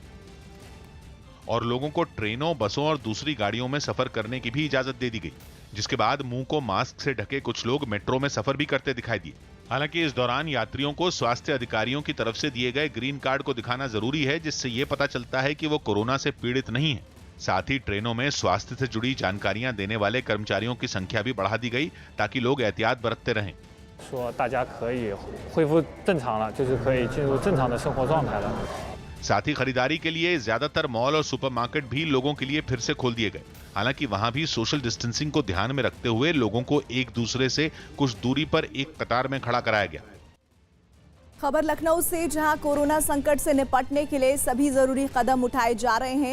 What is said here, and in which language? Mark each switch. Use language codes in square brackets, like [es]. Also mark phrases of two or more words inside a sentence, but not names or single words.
[hi] और लोगों को ट्रेनों, बसों और दूसरी गाड़ियों में सफर करने की भी इजाजत दे दी गई, जिसके बाद मुंह को मास्क से ढके कुछ लोग मेट्रो में सफर भी करते दिखाई दिए। हालांकि इस दौरान यात्रियों को स्वास्थ्य अधिकारियों की तरफ से दिए गए [en] green card [hi] को दिखाना जरूरी है, जिससे ये पता चलता है कि वो कोरोना से पीड़ित नहीं है। साथ ही ट्रेनों में स्वास्थ्य से जुड़ी जानकारियां देने वाले कर्मचारियों की संख्या भी बढ़ा दी गई ताकि लोग एहतियात बरतते रहें। [zh] 说大家可以恢复正常了，就是可以进入正常的生活状态了。 [hi] साथ ही खरीदारी के लिए ज्यादातर मॉल और सुपरमार्केट भी लोगों के लिए फिर से खोल दिए गए। हालांकि वहां भी [en] social distancing [hi] को ध्यान में रखते हुए लोगों को एक दूसरे से कुछ दूरी पर एक कतार में खड़ा कराया गया। खबर लखनऊ से, जहां कोरोना संकट से निपटने के लिए सभी जरूरी कदम उठाए जा रहे हैं।